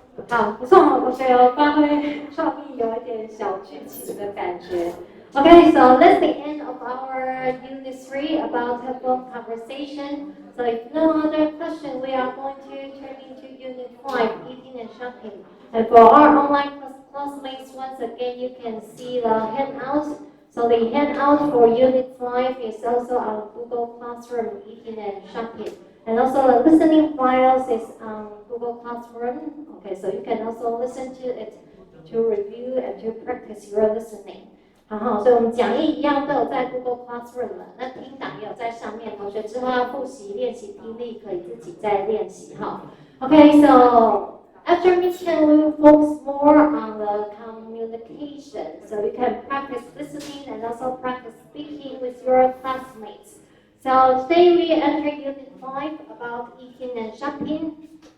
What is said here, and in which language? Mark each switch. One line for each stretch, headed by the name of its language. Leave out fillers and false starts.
Chinese: 好，不错哈，同学有发挥创意，有一点小剧情的感觉。
English: Okay, so that's the end of our Unit 3 about telephone conversation. So if no other question, we are going to turn into Unit 5, eating and shopping. And for our online classmates, once again, you can see the handout. So the handout for Unit 5 is also on Google Classroom, eating and shopping. And also the listening files is on Google Classroom. Okay, so you can also listen to it to review and to practice your listening.
Chinese: 好，所以我们讲义一样都有在 Google Classroom 了，那听档也有在上面，同学之后要复习练习听力，可以自己再练习哈。
English: Okay, so after meeting, we will focus more on the communication, so you can practice listening and also practice speaking with your classmates. So today we enter Unit 5 about eating and shopping.